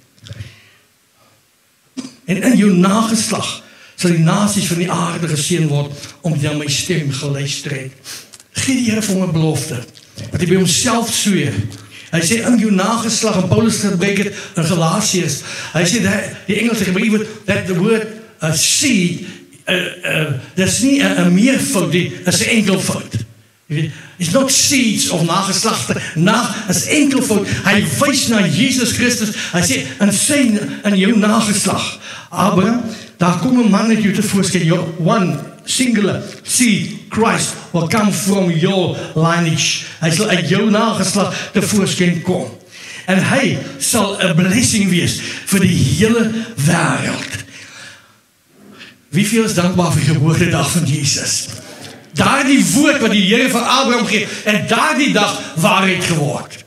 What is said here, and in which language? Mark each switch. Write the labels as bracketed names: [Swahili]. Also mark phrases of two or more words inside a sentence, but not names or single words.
[Afrikaans] En in jou nageslag sal die nasies van die aarde geseën word, omdat jy aan my stem geluister het. Gee die Here vir hom 'n belofte, wat hy by homself sweer. Hy sê in jou nageslag, en Paulus gebruik het in Galasiërs, hy sê, die Engelse gebruik, [English] that the word seed, [Afrikaans] dis nie 'n meervoud, dis 'n enkelvoud. [English] It's not seeds [Afrikaans] of nageslachte, is enkelvoud. Hy wys na Jesus Christus, hy sê, in jou nageslag, Abraham, daar kom 'n man uit jou tevoorskyn, [English] one singular seed, Christ, will come from your lineage. [Afrikaans] Hy sal uit jou nageslag tevoorskyn kom. En hy sal 'n blessing wees vir die hele wêreld. Wieveel is dankbaar vir die geboortedag van Jesus? Daardie woord wat die Here vir Abraham gee, en daardie dag waarheid geword.